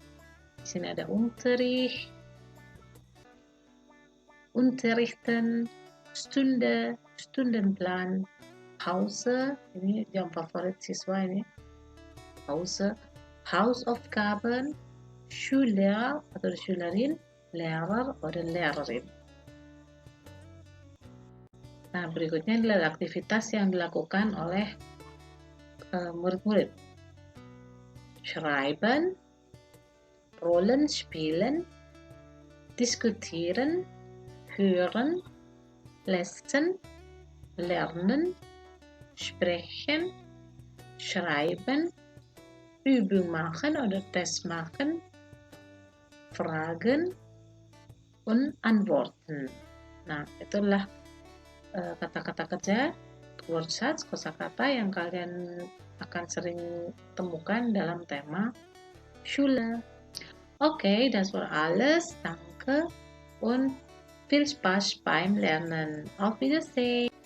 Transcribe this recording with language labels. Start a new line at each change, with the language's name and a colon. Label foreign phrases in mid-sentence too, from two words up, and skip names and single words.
Indonesian: Di sini ada
German: Unterricht, Unterrichten, Stunde, Stundenplan, Pause,
Indonesian: ini jam favorit siswa ini,
German: Pause, Hausaufgaben, Schüler atau Schülerin, Lehrer oder Lehrerin.
Indonesian: Nah, berikutnya adalah aktivitas yang dilakukan oleh murid-murid.
German: Schreiben, Rollen spielen, diskutieren, hören, lesen, lernen, sprechen, schreiben, Übung machen oder Test machen, fragen, und antworten.
Indonesian: Nah, itulah kata-kata kerja, Wortschatz, kosakata yang kalian akan sering temukan dalam tema Schule.
German: Okay, das war alles. Danke und viel Spaß beim Lernen. Auf Wiedersehen.